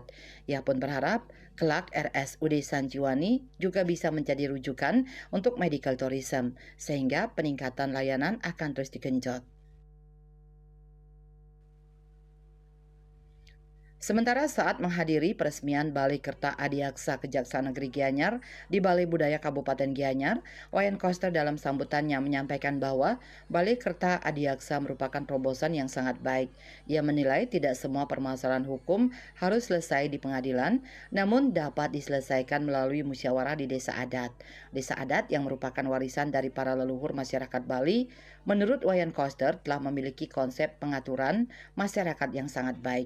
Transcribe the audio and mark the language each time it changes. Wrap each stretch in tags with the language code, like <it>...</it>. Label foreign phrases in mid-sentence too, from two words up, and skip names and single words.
<id>Ia pun berharap kelak RSUD Sanjiwani juga bisa menjadi rujukan untuk</id> <en>medical tourism,</en> <id>sehingga peningkatan layanan akan terus digenjot. Sementara saat menghadiri peresmian Balai Kerta Adiaksa Kejaksaan Negeri Gianyar di Balai Budaya Kabupaten Gianyar, Wayan Koster dalam sambutannya menyampaikan bahwa Balai Kerta Adiaksa merupakan terobosan yang sangat baik. Ia menilai tidak semua permasalahan hukum harus selesai di pengadilan, namun dapat diselesaikan melalui musyawarah di desa adat. Desa adat yang merupakan warisan dari para leluhur masyarakat Bali, menurut Wayan Koster telah memiliki konsep pengaturan masyarakat yang sangat baik.</id>